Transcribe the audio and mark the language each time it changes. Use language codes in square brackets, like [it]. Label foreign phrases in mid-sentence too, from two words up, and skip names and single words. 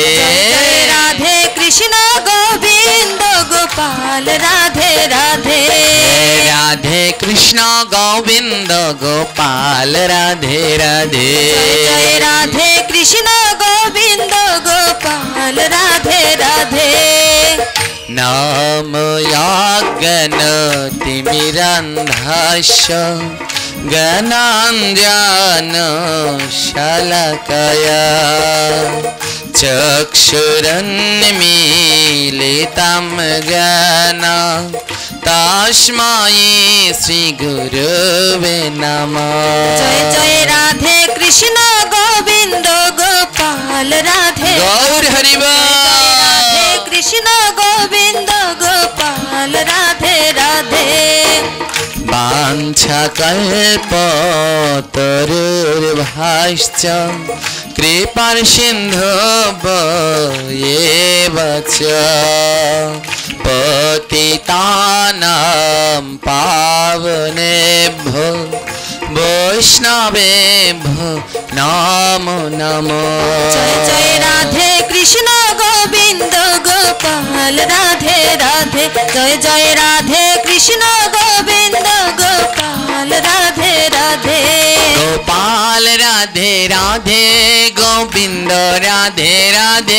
[bn] জয় রাধে কৃষ্ণ গোবিন্দ গোপাল রাধে রাধে। রাধে কৃষ্ণ গোবিন্দ গোপাল রাধে রাধে। জয় রাধে কৃষ্ণ গোবিন্দ গোপাল রাধে রাধে। [sa] নাম यज्ञतिमिरन्धस्य ज्ञानाञ्जन शलाकया चक्षुरुन्मीलितं येन तस्मै श्रीगुरुवे नमः। [hi] जय जय राधे कृष्ण गोविंद गोपाल राधे। गौर हरि बोल। राधे कृष्ण गोविंद गोपाल राधे राधे। [sa] वाञ्छाकल्पतरुर्भाश्च कृपासिन्धुभ्येव च पतितानां पावनेभ्यो वैष्णवेभ्यो नमो नमो। [hi] जय जय राधे कृष्ण गोविंद गोपाल राधे राधे। जय जय राधे कृष्ण गोविंद गोपाल राधे राधे। गोपाल राधे राधे गोविंद राधे राधे।